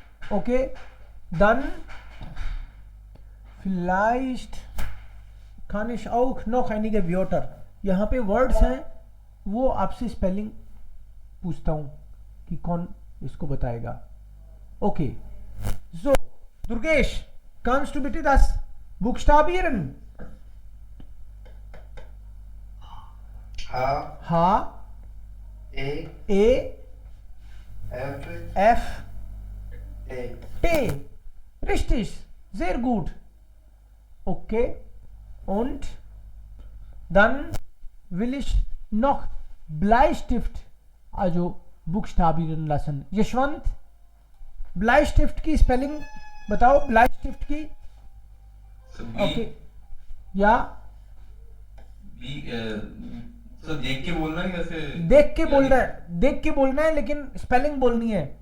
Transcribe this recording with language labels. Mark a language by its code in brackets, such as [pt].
[de] Okay, dann vielleicht kann ich auch noch einige Wörter, [hi] यहाँ पे words हैं वो आपसे स्पेलिंग पूछता हूँ कि कौन इसको बताएगा। [de] ओके सो दुर्गेश, kannst du bitte das buchstabieren? H, H E, A F, F, T. T. Richtig. Sehr gut. Okay. Und dann will ich noch Bleistift, also buchstabieren lassen. [hi] Yashwant, Bleistift की स्पेलिंग बताओ, Bleistift की. So okay. या B तो देख के बोलना है कैसे? देख के बोल रहा है, देख के बोलना है, लेकिन स्पेलिंग बोलनी है.